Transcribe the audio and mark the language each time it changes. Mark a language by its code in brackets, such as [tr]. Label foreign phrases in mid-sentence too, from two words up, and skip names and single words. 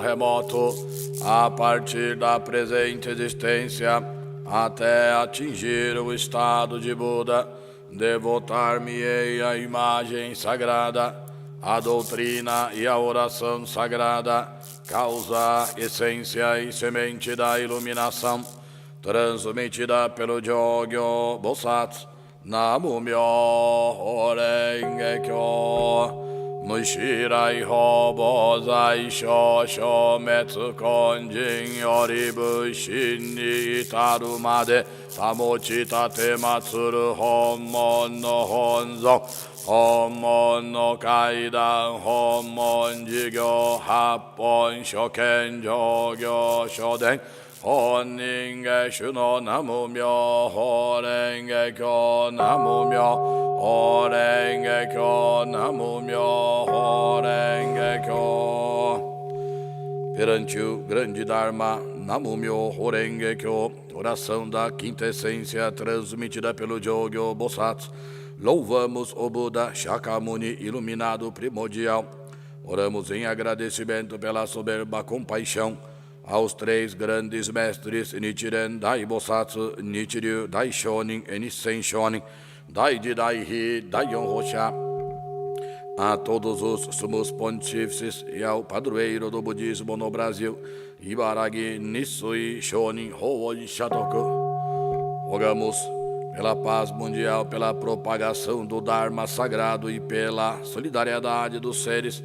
[pt] remoto, a partir da presente existência, até atingir o estado de Buda, devotar-me-ei à imagem sagrada, a doutrina e a oração sagrada, causa, essência e semente da iluminação, transmitida pelo Jogyo Bosatsu. [ja] 南無妙法蓮華経 無始已来 謗法罪障 消滅 今身より 仏身に至るまで 持ち奉る 本門の本尊本門の戒壇 本門事行 八品所顕 上行所伝 本因下種 南無妙法蓮華経 南無妙法蓮華経 南無妙法蓮華経. Perante o grande Dharma, 南無妙法蓮華経, [pt] oração da quinta essência transmitida pelo Jogyo Bosatsu, louvamos o Buda Shakyamuni iluminado primordial. Oramos em agradecimento pela soberba compaixão aos três grandes mestres Nichiren Dai Bosatsu, Nichiryu Dai Shonin e Nissen Shonin, Dai Dai Daion Rosha, a todos os sumos pontífices e ao padroeiro do budismo no Brasil, Ibaragi Nisui Shonin Hooi Shatoku. Rogamos pela paz mundial, pela propagação do Dharma sagrado e pela solidariedade dos seres.